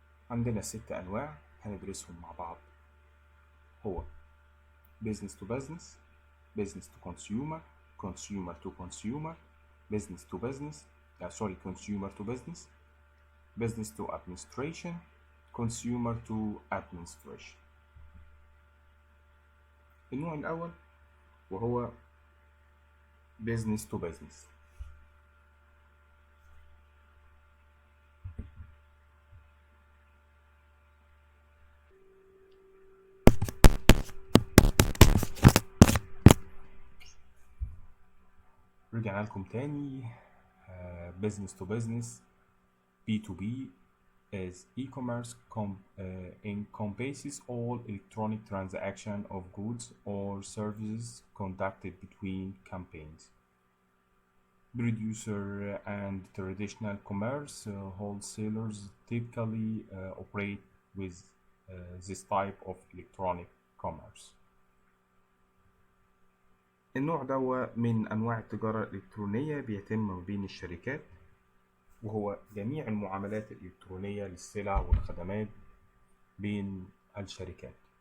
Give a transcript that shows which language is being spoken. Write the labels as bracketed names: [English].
[Arabic] عندنا 6 أنواع هندرسهم مع بعض، هو business to business، business to consumer، consumer to consumer، business to business consumer to business، business to administration، consumer to administration. النوع الأول وهو business to business. رجعنا لكم تاني. [English] business to business B2B is e-commerce encompasses all electronic transaction of goods or services conducted between campaigns. Producer and traditional commerce wholesalers typically operate with this type of electronic commerce. [Arabic] النوع ده من أنواع التجارة الإلكترونية بيتم ما بين الشركات، وهو جميع المعاملات الإلكترونية للسلع والخدمات بين الشركات.